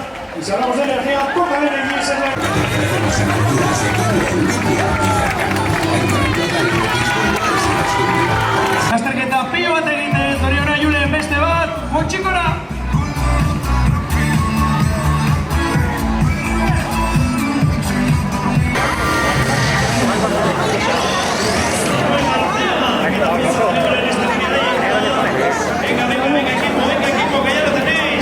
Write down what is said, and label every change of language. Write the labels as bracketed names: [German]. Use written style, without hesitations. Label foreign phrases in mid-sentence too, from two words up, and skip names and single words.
[Spanish] Y si hablamos de energía, poca energía es [Basque] Azterketa pilo bat egiten, Zoriona Julen beste bat, motxikora! [Spanish] Venga, equipo, que ya lo tenéis.